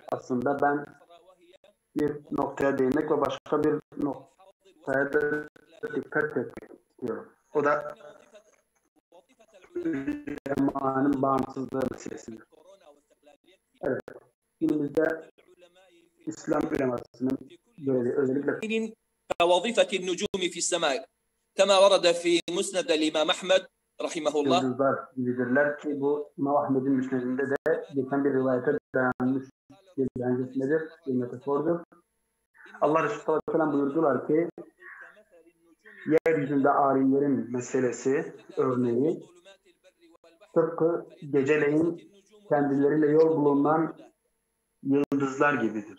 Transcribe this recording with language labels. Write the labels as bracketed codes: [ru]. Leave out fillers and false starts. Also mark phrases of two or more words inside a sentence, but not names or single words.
[tr] Aslında ben bir noktaya değinmek ve başka bir noktaya da dikkat etmek istiyorum. O da ulemanın bağımsızlığı meselesidir. Evet. Günümüzde İslam ulemasının görevi özellikle [ar] كوظيفة النجوم في السماء كما ورد في مسند الإمام أحمد رحمه الله. [tr] Yıldızlar gibidirler ki bu İmam Ahmed'in müsnedinde de geçen bir rivayete dayanmış bir benzetmedir, bir metafordur. Allah Resulü [ar] صلى الله عليه وسلم [tr] buyurdular ki yeryüzünde alimlerin meselesi, örneği tıpkı geceleyin kendileriyle yol bulunan yıldızlar gibidir.